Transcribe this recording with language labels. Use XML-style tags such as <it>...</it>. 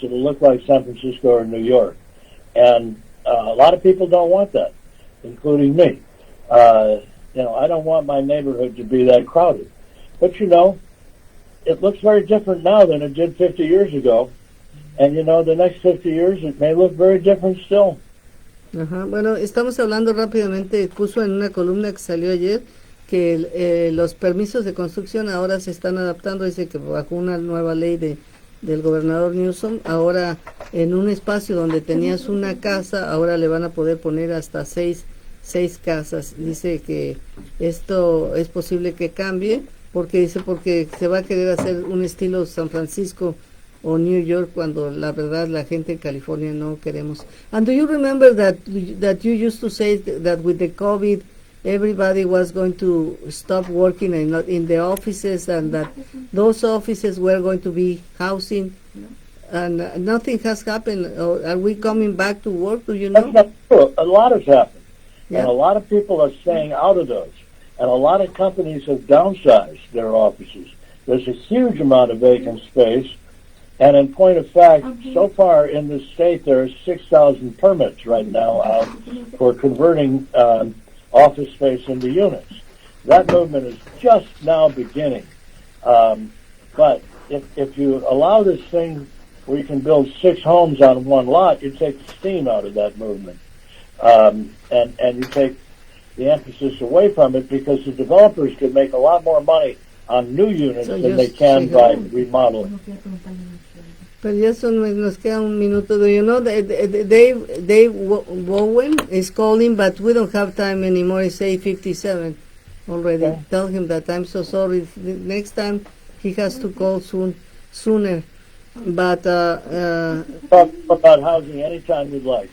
<en>It'll look like San Francisco or New York. And a lot of people don't want that, including me. You know, I don't want my neighborhood to be that crowded. But, you know, it looks very different now than it did 50 years ago. And, you know, the next 50 years, it may look very different still. Ajá.</en> <es>Bueno, estamos hablando rápidamente, puso en una columna que salió ayer que los permisos de construcción ahora se están adaptando. Dice que bajo una nueva ley del gobernador Newsom, ahora en un espacio donde tenías una casa, ahora le van a poder poner hasta 6 casas. Dice que esto es posible que cambie, porque se va a querer hacer un estilo San Francisco o New York, cuando la verdad la gente en California no queremos.</es> <en>And do you remember that you used to say that with the COVID everybody was going to stop working in the offices, and that those offices were going to be housing? and nothing has happened. Or are we coming back to work? Do you That's know? not true. A lot has happened. Yeah. And a lot of people are staying out of those. And a lot of companies have downsized their offices. There's a huge amount of vacant space. And in point of fact, so far in the state, there are 6,000 permits right now out for converting office space into units. That movement is just now beginning. But if you allow this thing where you can build 6 homes on one lot, you take the steam out of that movement. And you take the emphasis away from it, because the developers could make a lot more money on new units than they can by remodeling.</en> <es>Pero ya nos queda un minuto.</es> <en>Do you know that Dave Bowen is calling, but we don't have time anymore. It's 8:57 already. Okay. Tell him that I'm so sorry. The next time he has to call sooner. But Talk about housing anytime you'd like.</en>